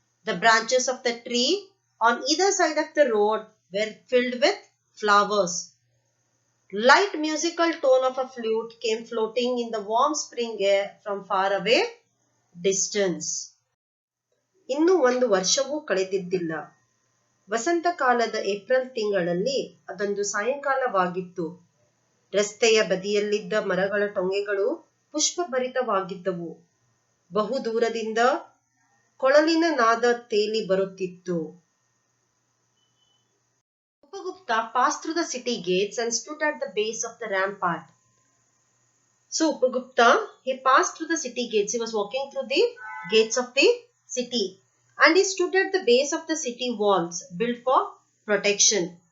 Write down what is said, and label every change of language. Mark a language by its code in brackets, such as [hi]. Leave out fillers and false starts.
[en] The branches of the tree on either side of the road were filled with flowers. Light musical tone of a flute came floating in the warm spring air from far away distance. [kn] ಇನ್ನೂ ಒಂದು ವರ್ಷವೂ ಕಳೆದಿದ್ದಿಲ್ಲ. ವಸಂತ ಕಾಲದ April ತಿಂಗಳಲ್ಲಿ ಅದೊಂದು ಸಾಯಂಕಾಲವಾಗಿತ್ತು. ರಸ್ತೆಯ ಬದಿಯಲ್ಲಿದ್ದ ಮರಗಳ ಟೊಂಗೆಗಳು ಪುಷ್ಪಭರಿತವಾಗಿದ್ದವು. ಬಹುದೂರದಿಂದ ಕೊಳಲಿನ ನಾದ ತೇಲಿ ಬರುತ್ತಿತ್ತು. [en] Upagupta passed through the city gates and stood at the base of the rampart. So Upagupta, he passed through the city gates. He was walking through the gates of the city. And he stood at the base of the city walls built for protection.